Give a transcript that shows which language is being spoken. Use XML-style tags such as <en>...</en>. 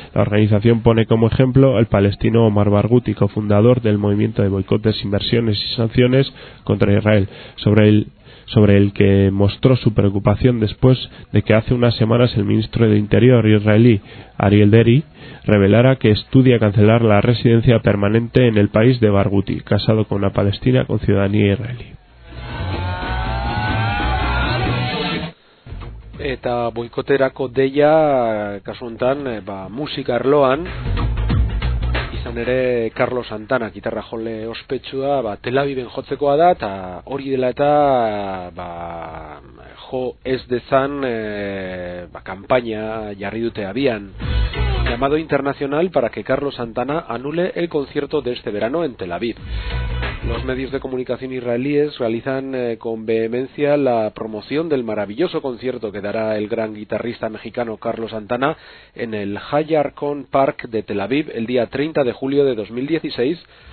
<es>La organización pone como ejemplo al palestino Omar Barghouti, cofundador del movimiento de boicotes, inversiones y sanciones contra Israel, sobre el que mostró su preocupación después de que hace unas semanas el ministro de Interior israelí, Ariel Deri, revelara que estudia cancelar la residencia permanente en el país de Barghouti, casado con una palestina con ciudadanía israelí.</es> <eu>Eta boikoterako deia, kasu hontan, musika arloan, izan ere Carlos Santana, gitarra jole ospetsua, Tel Aviven jotzekoa da, eta hori dela eta jo ez dezan kampaina jarri dute abian.</eu> <es>Llamado internacional para que Carlos Santana anule el concierto de este verano en Tel Aviv. Los medios de comunicación israelíes realizan con vehemencia la promoción del maravilloso concierto que dará el gran guitarrista mexicano Carlos Santana en el Hayarkon Park de Tel Aviv el día 30 de julio de 2016.</es>